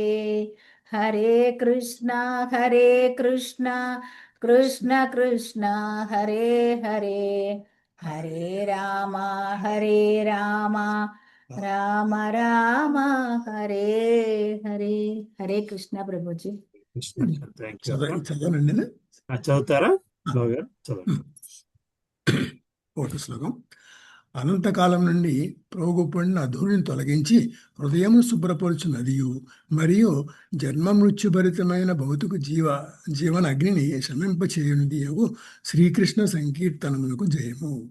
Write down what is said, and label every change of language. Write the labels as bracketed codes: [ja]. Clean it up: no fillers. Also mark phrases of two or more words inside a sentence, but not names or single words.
[te] హరే కృష్ణ కృష్ణ కృష్ణ హరే హరే హరే రామ రామ రామ హరే హరే. హరే కృష్ణ ప్రభుజీ. చదవనండి. చదువుతారా? చదవండి. ఒకటి శ్లోకం. అనంతకాలం నుండి ప్రోగుపడిన ధూళిని తొలగించి హృదయమును శుభ్రపరచు నదియు మరియు జన్మ మృత్యుభరితమైన భౌతిక జీవన అగ్నిని శమింపచేయునిది శ్రీకృష్ణ సంకీర్తనమునకు జయము.